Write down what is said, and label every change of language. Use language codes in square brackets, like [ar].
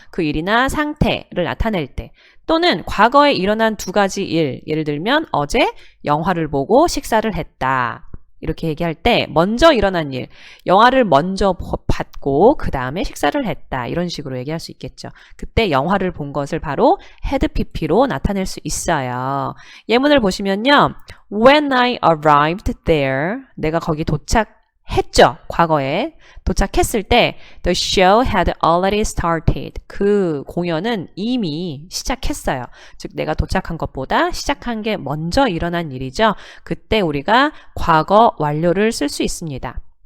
[ko] 그 일이나 상태를 나타낼 때 또는 과거에 일어난 두 가지 일, 예를 들면 어제 영화를 보고 식사를 했다. 이렇게 얘기할 때 먼저 일어난 일, 영화를 먼저 봤고 그 다음에 식사를 했다. 이런 식으로 얘기할 수 있겠죠. 그때 영화를 본 것을 바로 had pp로 나타낼 수 있어요. 예문을 보시면요. [en] When I arrived there, [ko] 내가 거기 도착했죠. 과거에 도착했을 때 [en] the show had already started. [ko] 그 공연은 이미 시작했어요. 즉 내가 도착한 것보다 시작한 게 먼저 일어난 일이죠. 그때 우리가 과거 완료를 쓸 수 있습니다.